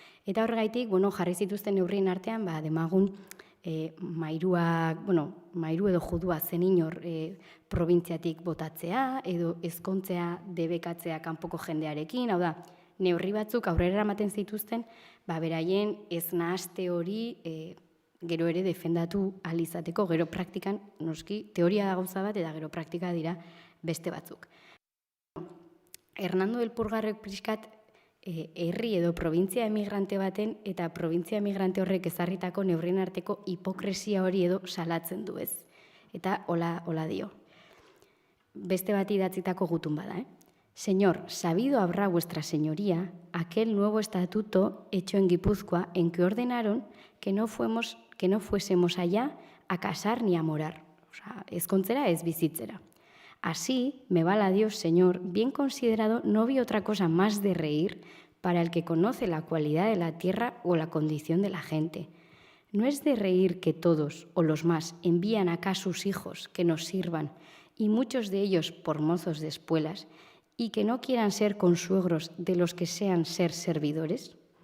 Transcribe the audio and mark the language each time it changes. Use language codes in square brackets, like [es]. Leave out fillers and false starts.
[eu] Eta horregaitik, jarri zituzten neurrien artean, demagun mairu edo judua zen inor probintziatik botatzea, edo ezkontzea debekatzea kanpoko jendearekin, hau da, neurri batzuk aurrera eramaten zituzten, beraien ez nahaste hori gero ere defendatu ahal izateko, gero praktikan, noski, teoria da gauza bat, eta gero praktika dira beste batzuk. Hernando del Pulgarrek pixkat herri edo probintzia emigrante baten eta probintzia emigrante horrek ezarritako neurrien arteko hipokresia hori edo salatzen du, ez? Eta hola dio. Beste bat idatzitako gutun bada, [es] Señor, sabido habrá vuestra señoría aquel nuevo estatuto hecho en Guipúzcoa en que ordenaron que no fuésemos allá a casar ni a morar. [eu] O sea, ezkontzera ez bizitzera. [es] Así, me vala Dios, Señor, bien considerado, no vi otra cosa más de reír para el que conoce la cualidad de la tierra o la condición de la gente. No es de reír que todos, o los más, envían acá sus hijos que nos sirvan, y muchos de ellos por mozos de espuelas, y que no quieran ser consuegros de los que sean ser servidores.